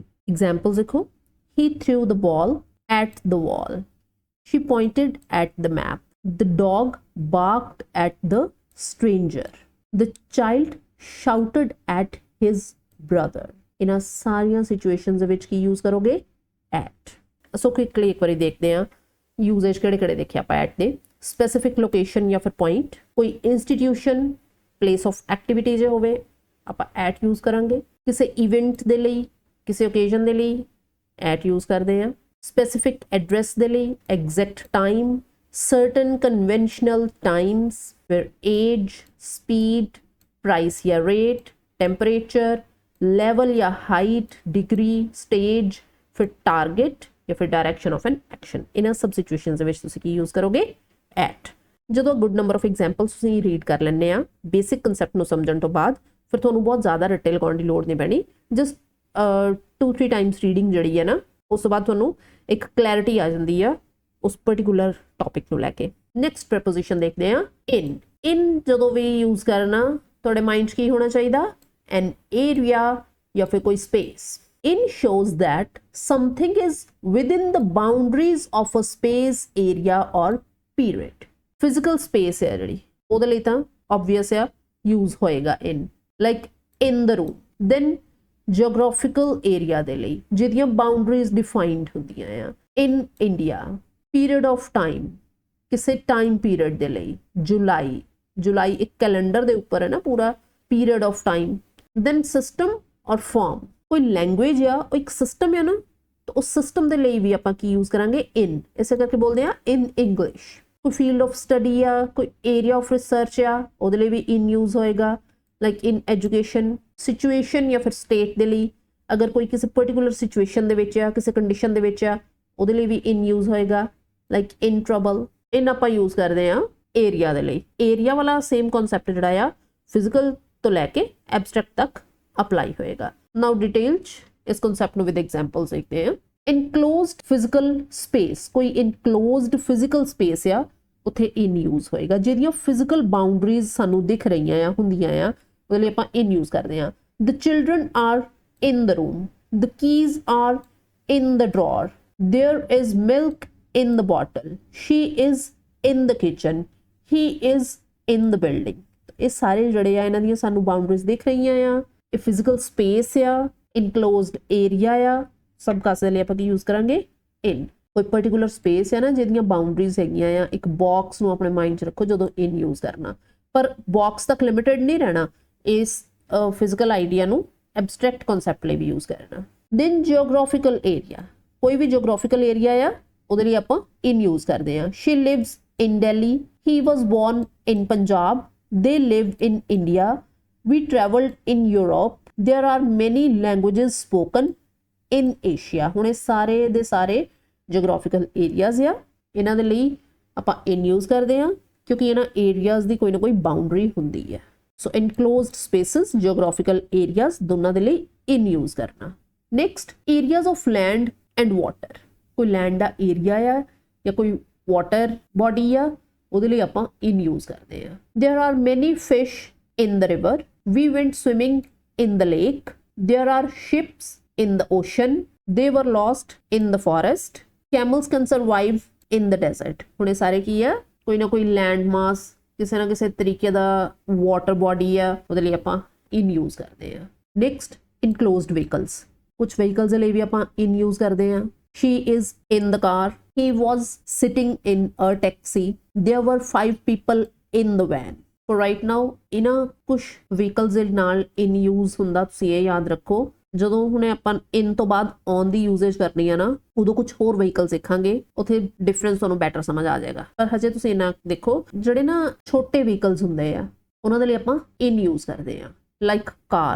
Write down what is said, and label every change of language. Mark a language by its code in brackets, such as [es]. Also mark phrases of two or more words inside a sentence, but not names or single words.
[pa] Examples ਦੇਖੋ। [en] He threw the ball at the wall. She pointed at the map. The dog barked at the stranger. The child shouted at his brother. [pa] ਇਹਨਾਂ ਸਾਰੀਆਂ ਸਿਚੁਏਸ਼ਨਸ ਦੇ ਵਿੱਚ ਕੀ ਯੂਜ਼ ਕਰੋਗੇ? at. [en] so quickly [pa] ਇੱਕ ਵਾਰੀ ਦੇਖਦੇ ਹਾਂ ਯੂਜ਼ੇਜ ਕਿਹੜੇ ਕਿਹੜੇ ਦੇਖਿਆ ਆਪਾਂ at ਦੇ। [en] specific location [pa] ਜਾਂ ਫਿਰ ਪੁਆਇੰਟ, ਕੋਈ ਇੰਸਟੀਟਿਊਸ਼ਨ, [en] place of activity [pa] ਜੇ ਹੋਵੇ, ਆਪਾਂ [en] at use [pa] ਕਰਾਂਗੇ। ਕਿਸੇ ਇਵੈਂਟ ਦੇ ਲਈ, ਕਿਸੇ ਓਕੇਜ਼ਨ ਦੇ ਲਈ [en] at use [pa] ਕਰਦੇ ਹਾਂ। [en] specific address [pa] ਦੇ ਲਈ [en] exact time, certain conventional times, where age, speed, price या rate, temperature, level या height, degree, stage, फिर target [hi] या फिर [en] direction of an action. [pa] ਇਹਨਾਂ ਸਭ ਸਿਚੁਏਸ਼ਨਸ ਦੇ ਵਿੱਚ ਤੁਸੀਂ ਕੀ ਯੂਜ਼ ਕਰੋਗੇ? at. ਜਦੋਂ [en] good number of examples [pa] ਤੁਸੀਂ ਰੀਡ ਕਰ ਲੈਂਦੇ ਆ [en] basic concept [pa] ਨੂੰ ਸਮਝਣ ਤੋਂ ਬਾਅਦ, ਫਿਰ ਤੁਹਾਨੂੰ ਬਹੁਤ ਜ਼ਿਆਦਾ ਰੱਟੇ ਲਗਾਉਣ ਦੀ ਲੋੜ ਨਹੀਂ ਪੈਣੀ। [en] just 2-3 times reading [pa] ਜਿਹੜੀ ਹੈ ਨਾ, ਉਸ ਤੋਂ ਬਾਅਦ ਤੁਹਾਨੂੰ ਇੱਕ ਕਲੈਰਿਟੀ ਆ ਜਾਂਦੀ ਆ ਉਸ [en] particular topic [pa] ਨੂੰ ਲੈ ਕੇ। [en] next preposition [pa] ਦੇਖਦੇ ਆ in. in ਜਦੋਂ ਵੀ ਯੂਜ਼ ਕਰਨਾ ਤੁਹਾਡੇ ਮਾਈਂਡ 'ਚ ਕੀ ਹੋਣਾ ਚਾਹੀਦਾ? [en] an area [pa] ਜਾਂ ਫਿਰ ਕੋਈ space. [en] in shows that something is within the boundaries of a space, area or period. physical space [pa] ਹੈ ਜਿਹੜੀ, ਉਹਦੇ ਲਈ ਤਾਂ obvious ਆ use ਹੋਏਗਾ in, [en] like in the room. then geographical area [pa] ਦੇ ਲਈ ਜਿਹਦੀਆਂ [en] boundaries defined [pa] ਹੁੰਦੀਆਂ ਆ, [en] in India. period of time, [pa] ਕਿਸੇ [en] time period [pa] ਦੇ ਲਈ, ਜੁਲਾਈ ਇੱਕ ਕੈਲੰਡਰ ਦੇ ਉੱਪਰ ਹੈ ਨਾ ਪੂਰਾ [en] period of time. then system or form, [pa] ਕੋਈ language ਆ, ਉਹ ਇੱਕ system ਹੈ ਨਾ, ਤਾਂ ਉਸ system ਦੇ ਲਈ ਵੀ ਆਪਾਂ ਕੀ use ਕਰਾਂਗੇ? in. ਇਸੇ ਕਰਕੇ ਬੋਲਦੇ ਆ [en] in English. [pa] ਕੋਈ [en] field of study [pa] ਆ, ਕੋਈ [en] area of research [pa] ਆ, ਉਹਦੇ ਲਈ ਵੀ [en] in use [pa] ਹੋਏਗਾ, [en] like in education. [pa] situation ਜਾਂ ਫਿਰ state ਦੇ ਲਈ, ਅਗਰ ਕੋਈ ਕਿਸੇ [en] particular situation [pa] ਦੇ ਵਿੱਚ ਆ, ਕਿਸੇ condition ਦੇ ਵਿੱਚ ਆ, ਉਹਦੇ ਲਈ ਵੀ [en] in use [pa] ਹੋਏਗਾ, [en] like in trouble. [pa] in ਆਪਾਂ use ਕਰਦੇ ਆ ਏਰੀਆ ਦੇ ਲਈ। ਏਰੀਆ ਵਾਲਾ [en] same concept [pa] ਜਿਹੜਾ ਆ ਫਿਜ਼ੀਕਲ ਤੋਂ ਲੈ ਕੇ ਐਬਸਟਰੈਕਟ ਤੱਕ ਅਪਲਾਈ ਹੋਏਗਾ। [en] now detail [hi] इस कॉन्सेप्ट ਨੂੰ [en] with examples [hi] देखते हैं। [en] enclosed physical space, कोई enclosed physical space [pa] ਆ ਉੱਥੇ [en] in use ਹੋਏਗਾ। [pa] ਜਿਹੜੀਆਂ [en] physical boundaries [pa] ਸਾਨੂੰ ਦਿਖ ਰਹੀਆਂ ਆ ਹੁੰਦੀਆਂ ਆ ਉਹਦੇ ਲਈ ਆਪਾਂ [en] in use [pa] ਕਰਦੇ ਆ। [en] The children are in the room, the keys are in the drawer, There is milk in the bottle, she is in the kitchen, he is in the building। [pa] ਇਹ ਸਾਰੇ ਜਿਹੜੇ ਆ ਇਹਨਾਂ ਦੀਆਂ ਸਾਨੂੰ ਬਾਉਂਡਰੀਜ਼ ਦਿਖ ਰਹੀਆਂ ਆ। ਇਹ [en] physical space [pa] ਆ, [en] enclosed area [pa] ਆ, ਸਭ ਕਾਸੇ ਦੇ ਲਈ ਆਪਾਂ ਕੀ ਯੂਜ਼ ਕਰਾਂਗੇ ਇਨ। ਕੋਈ [en] particular space [pa] ਹੈ ਨਾ ਜਿਹਦੀਆਂ ਬਾਉਂਡਰੀਜ਼ ਹੈਗੀਆਂ ਆ। ਇੱਕ ਬਾਕਸ ਨੂੰ ਆਪਣੇ ਮਾਈਂਡ 'ਚ ਰੱਖੋ ਜਦੋਂ [en] in use [pa] ਕਰਨਾ, ਪਰ ਬਾਕਸ ਤੱਕ ਲਿਮਿਟਡ ਨਹੀਂ ਰਹਿਣਾ, ਇਸ [en] physical idea [pa] ਨੂੰ [en] abstract concept [pa] ਲਈ ਵੀ ਯੂਜ਼ ਕਰਨਾ। [en] then geographical area, [pa] ਕੋਈ ਵੀ [en] geographical area [pa] ਆ ਉਹਦੇ ਲਈ ਆਪਾਂ [en] in use [pa] ਕਰਦੇ ਹਾਂ। [en] She lives in Delhi, he was born in Punjab, they live in India, we traveled in Europe, there are many languages spoken in Asia। [pa] ਹੁਣ ਇਹ ਸਾਰੇ ਦੇ ਸਾਰੇ [en] geographical areas [pa] ਆ, ਇਹਨਾਂ ਦੇ ਲਈ ਆਪਾਂ [en] in use [pa] ਕਰਦੇ ਹਾਂ ਕਿਉਂਕਿ ਇਹਨਾਂ ਏਰੀਆਜ਼ ਦੀ ਕੋਈ ਨਾ ਕੋਈ ਬਾਉਂਡਰੀ ਹੁੰਦੀ ਹੈ। [en] so enclosed spaces, geographical areas [pa] ਦੋਨਾਂ ਦੇ ਲਈ [en] in use [pa] ਕਰਨਾ। [en] next areas of land and water, [pa] ਕੋਈ ਲੈਂਡ ਦਾ ਏਰੀਆ ਆ ਜਾਂ ਕੋਈ [en] water body [pa] ਆ ਉਹਦੇ ਲਈ ਆਪਾਂ [en] in use [pa] ਕਰਦੇ ਹਾਂ। [en] there are many fish in the river, we went swimming in the lake, there are ships in the ocean, they were lost in the forest, camels can survive in the desert। [pa] ਹੁਣ ਇਹ ਸਾਰੇ ਕੀ ਆ, ਕੋਈ ਨਾ ਕੋਈ [en] land mass, [pa] ਕਿਸੇ ਨਾ ਕਿਸੇ ਤਰੀਕੇ ਦਾ [en] water body [pa] ਆ, ਉਹਦੇ ਲਈ ਆਪਾਂ [en] in use [pa] ਕਰਦੇ ਆ। [en] next enclosed vehicles, [pa] ਕੁਝ ਵਹੀਕਲਸ ਦੇ ਲਈ ਵੀ ਆਪਾਂ [en] in use [pa] ਕਰਦੇ ਆ। [en] she is in the car, he was sitting in a taxi, there were 5 people in the van। for right now [pa] ਇਹਨਾਂ ਕੁਝ ਵਹੀਕਲਸ ਦੇ ਨਾਲ [en] in use [pa] ਹੁੰਦਾ, ਤੁਸੀਂ ਇਹ ਯਾਦ ਰੱਖੋ। ਜਦੋਂ ਹੁਣੇ ਆਪਾਂ ਇਨ ਤੋਂ ਬਾਅਦ ਔਨ ਦੀ ਯੂਜ਼ੇਜ ਕਰਨੀ ਆ ਨਾ, ਉਦੋਂ ਕੁਝ ਹੋਰ ਵਹੀਕਲਸ ਦੇਖਾਂਗੇ, ਉੱਥੇ ਡਿਫਰੈਂਸ ਤੁਹਾਨੂੰ ਬੈਟਰ ਸਮਝ ਆ ਜਾਏਗਾ। ਪਰ ਹਜੇ ਤੁਸੀਂ ਇਹਨਾਂ ਦੇਖੋ, ਜਿਹੜੇ ਨਾ ਛੋਟੇ ਵਹੀਕਲਸ ਹੁੰਦੇ ਆ ਉਹਨਾਂ ਦੇ ਲਈ ਆਪਾਂ [en] in use [pa] ਕਰਦੇ ਆ, [en] like car.